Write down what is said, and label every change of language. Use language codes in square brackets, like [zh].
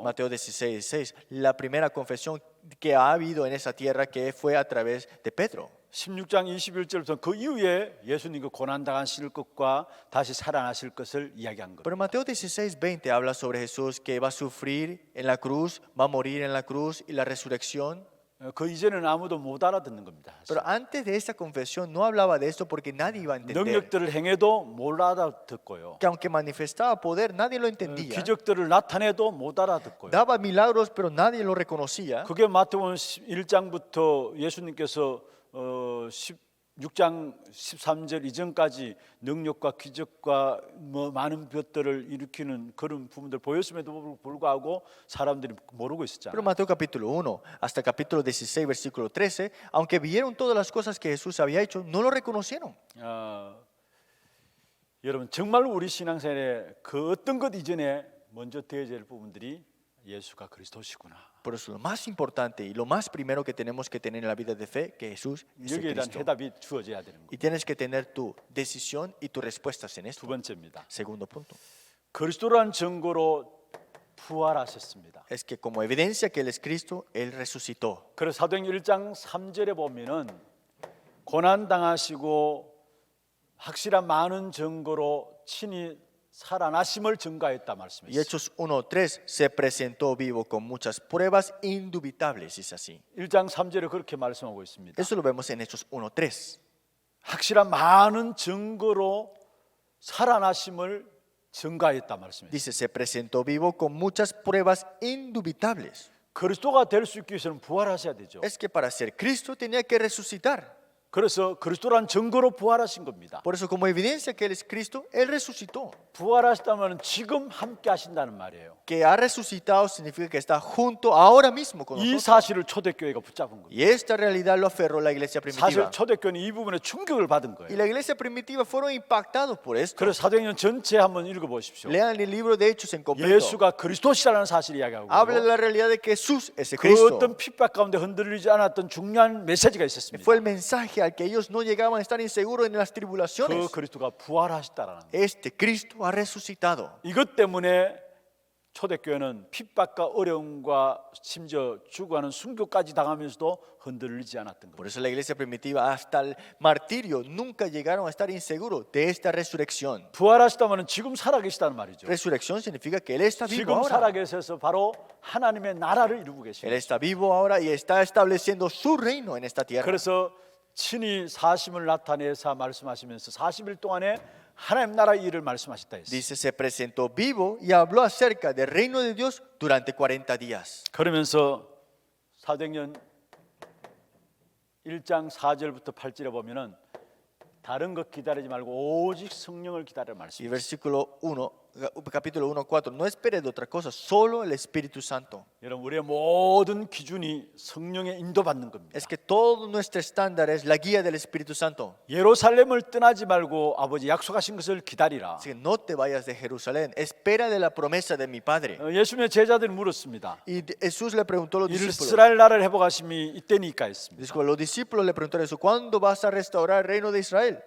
[es] Mateo 16:6, la primera confesión que ha habido en esa tierra que fue a través de Pedro. [ko] 16장 21절부터 그 이후에 예수님 그 고난 당하실 것과 다시 살아나실 것을 이야기한 겁니다. [es] Pero Mateo 16:20 habla sobre Jesús que va a sufrir en la cruz, va a morir en la cruz y la resurrección. [ko] 그 이전에는 아무도 못 알아듣는 겁니다. [es] Pero antes de esa confesión no hablaba de esto porque nadie iba a entender. [ko] 능력들을 행해도 못 알아듣고요. [es] Que aunque manifestaba poder, nadie lo entendía. [ko] 기적들을 나타내도 못 알아듣고요. [es] Daba milagros, pero nadie lo reconocía. [ko] 그게 마태복음 1장부터 예수님께서 16장 13절 이전까지 능력과 기적과 많은 것들을 일으키는 그런 부분들 보였음에도 불구하고 사람들이 모르고 있었잖아요. [es] Mateo capítulo 1 hasta capítulo 16 versículo 13, aunque vieron todas las cosas que Jesús había hecho, no lo reconocieron. [ko] 여러분 정말 우리 신앙생활에 그 어떤 것 이전에 먼저 되어야 할 부분들이 예수가 그리스도시구나. [es] Por eso lo más importante y lo más primero que tenemos que tener en la vida de fe, que Jesús es el [ko] 여기에 대한 [es] Cristo. [ko] 해답이 주어져야 되는 [es] Y [ko] 거예요. [es] tienes que tener tu decisión y tus respuestas en [ko] 두 [es] esto. [ko] 번째입니다. [es] Segundo punto. [ko] 그리스도란 증거로 부활하셨습니다. [es] Es que como evidencia que Él es Cristo, Él resucitó. [ko] 그래서 사도행전 1장 3절에 보면은 고난 당하시고 확실한 많은 증거로 친히 살아나심을 증거했다 [es] Y [ko] 말씀했어요. [es] Hechos 1:3 se presentó vivo con muchas pruebas indubitables, es así. [ko] 1장 3절에 그렇게 말씀하고 있습니다. [es] Eso lo vemos en Hechos 1:3. [ko] 확실한 많은 증거로 살아나심을 증거했다 말씀했어요. [es] Dice, se presentó vivo con muchas pruebas indubitables. [ko] 그리스도가 될 수 있기 위해서는 부활하셔야 되죠. [es] Es que para ser Cristo tenía que resucitar. [ko] 그래서 그리스도란 증거로 부활하신 겁니다. [es] Por eso, como evidencia que Él es Cristo, Él resucitó. [ko] 부활하셨다면 지금 함께 하신다는 말이에요. [es] Que ha resucitado significa que está junto ahora mismo con [ko] 이 [es] nosotros. [ko] 사실을 초대교회가 붙잡은 겁니다. [es] Y esta realidad lo aferró la iglesia [ko] 사실 [es] primitiva. [ko] 초대교회는 이 부분에 충격을 받은 [es] Y [ko] 거예요. [es] la iglesia primitiva fueron impactados por esto. [ko] 그래서 사도행전 전체 한번 읽어보십시오. [es] Lean el libro de Hechos en completo. [ko] 예수가 그리스도시라는 사실을 이야기하고 [es] Habla de la realidad de que Jesús es el [ko] 그 [es] Cristo. [ko] 어떤 핍박 가운데 흔들리지 않았던 중요한 메시지가 있었습니다. [es] Fue el mensaje al que ellos no llegaban a estar inseguros en las [ko] 그 [es] tribulaciones. [ko] 그리스도가 부활하셨다라는 거예요. [es] Este Cristo ha resucitado. [ko] 이것 때문에 초대교회는 핍박과 어려움과 심지어 죽어가는 순교까지 당하면서도 흔들리지 않았던 [es] Por [ko] 거예요. [es] eso la iglesia primitiva hasta el martirio nunca llegaron a estar inseguros de esta resurrección. [ko] 부활하시다면 지금 살아계시다는 말이죠. [es] Resurrección significa que Él está vivo [ko] 지금 [es] ahora. [ko] 살아계셔서 바로 하나님의 나라를 이루고 [es] Él [ko] 계십니다. [es] está vivo ahora y está estableciendo su reino en esta tierra. [ko] 그래서 친히 사심을 나타내사 말씀하시면서 40일 동안에 하나님 나라 일을 말씀하셨다 했어요. [es] Dice, se presentó vivo y habló acerca del reino de Dios durante 40 días. [ko] 그러면서 사도행전 1장 4절부터 8절에 보면은 다른 것 기다리지 말고 오직 성령을 기다려 [es] Y [ko] 말씀이에요. [es] versículo 1, capítulo 1, 4, no espere de otra cosa, solo el Espíritu Santo. [ko] 여러분 우리의 모든 기준이 성령의 인도받는 겁니다. [es] Es que todo nuestro estándar es la guía del Espíritu Santo. [ko] 예루살렘을 떠나지 말고 아버지 약속하신 것을 기다리라. [es] Así que no te vayas de Jerusalén, espera de la promesa de mi Padre. [ko] 예수님의 제자들이 물었습니다. [es] Y Jesús le preguntó a los discípulos. [ko] 이스라엘 나라를 회복하심이 이때니까 했습니다. [es] Dijo, los discípulos le preguntaron eso, ¿cuándo vas a restaurar el reino de Israel?